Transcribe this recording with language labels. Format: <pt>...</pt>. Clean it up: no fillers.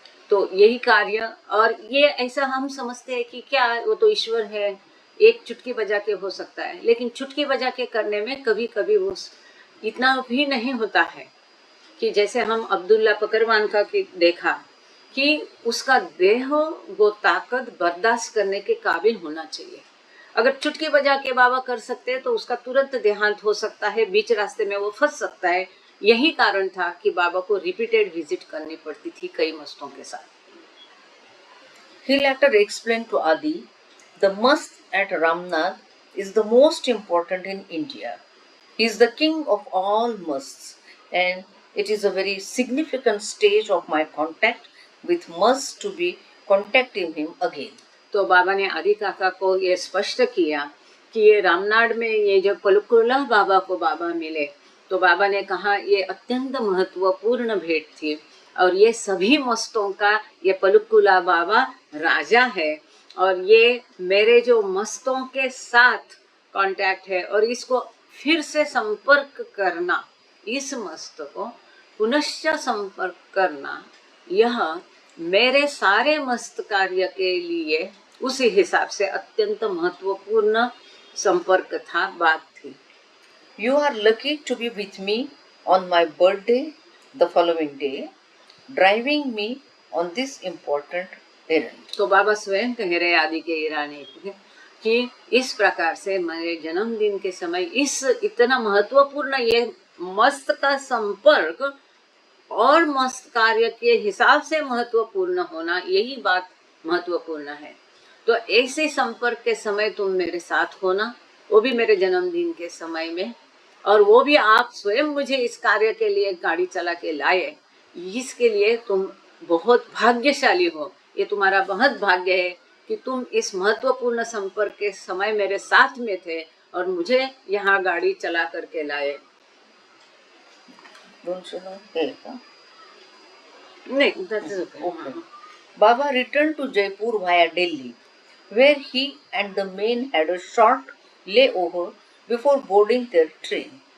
<hi>तो यही कार्य, और ये ऐसा हम समझते हैं कि क्या वो तो ईश्वर है, एक चुटकी बजा के हो सकता है, लेकिन चुटकी बजा के करने में कभी कभी वो इतना भी नहीं होता है कि जैसे हम अब्दुल्ला पकरवान का देखा कि उसका देह वो ताकत बर्दाश्त करने के काबिल होना चाहिए। अगर चुटकी बजा के बाबा कर सकते हैं तो उसका तुरंत देहांत हो सकता है, बीच रास्ते में वो फंस सकता है। यही कारण था कि बाबा को रिपीटेड विजिट करनी पड़ती थी कई मस्तों के साथ।</hi> <en>He later explained to Adi, the mast at Ramnath is the most important in India. He is the king of all masts, and it is a very significant stage of my contact with must to be contacting him again.</en> <hi>तो बाबा ने आदि काका को ये स्पष्ट किया कि ये रामनाड में ये जब पलुकुला बाबा को बाबा मिले, तो बाबा ने कहा ये अत्यंत महत्वपूर्ण भेंट थी, और ये सभी मस्तों का ये पलुकुला बाबा राजा है, और ये मेरे जो मस्तों के साथ कांटेक्ट है, और इसको फिर से संपर्क करना, इस मस्त को पुनश्च संपर्क करना, यह मेरे सारे मस्त कार्य के लिए उसी हिसाब से अत्यंत महत्वपूर्ण संपर्क था, बात थी।</hi> <en>You are lucky to be with me on my birthday the following day, driving me on this important errand.</en> <hi>तो बाबा स्वयं कह रहे आदि के ईरानी कि इस प्रकार से मेरे जन्मदिन के समय इस इतना महत्वपूर्ण ये मस्त का संपर्क और मस्त कार्य के हिसाब से महत्वपूर्ण होना, यही बात महत्वपूर्ण है। तो ऐसे संपर्क के समय तुम मेरे साथ होना, वो भी मेरे जन्मदिन के समय में, और वो भी आप स्वयं मुझे इस कार्य के लिए गाड़ी चला के लाए, इसके लिए तुम बहुत भाग्यशाली हो। ये तुम्हारा बहुत भाग्य है कि तुम इस महत्वपूर्ण संपर्क के समय मेरे साथ में थे और मुझे यहाँ गाड़ी चला करके लाए।</hi> <en>Don't you know Helka?</en> <hi>नहीं,</hi> <en>that's okay. Okay. Baba returned to Jaipur via Delhi, where he and the men had a short layover before boarding their train.</en>